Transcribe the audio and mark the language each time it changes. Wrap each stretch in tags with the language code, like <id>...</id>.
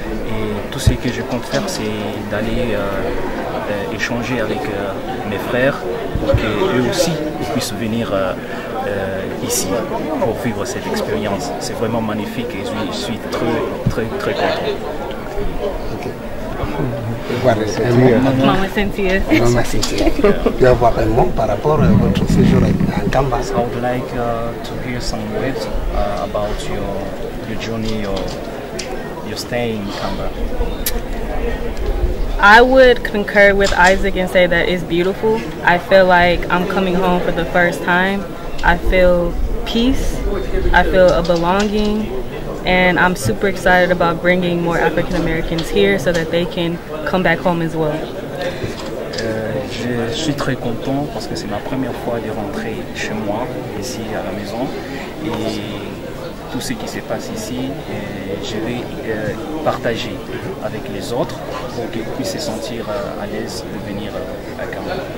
<fr>Et tout ce que je compte faire, c'est d'aller échanger avec mes frères pour qu'eux aussi puissent venir ici pour vivre cette expérience. C'est vraiment magnifique et je suis très content. Okay. Voilà, Mama Cynthia. Maman Cynthia. Tu vas voir un mot par rapport à votre séjour en Kamba.</fr> <en>I would like to hear some words about your journey, your stay in Kamba. I would concur with Isaac and say that it's beautiful. I feel like I'm coming home for the first time. I feel peace. I feel a belonging. And I'm super excited about bringing more African Americans here so that they can come back home as well.</en> <fr>Je suis très content parce que c'est ma première fois de rentrer chez moi, ici à la maison. Et tout ce qui se passe ici, je vais partager avec les autres pour qu'ils puissent se sentir à l'aise de venir à Kamba.</fr>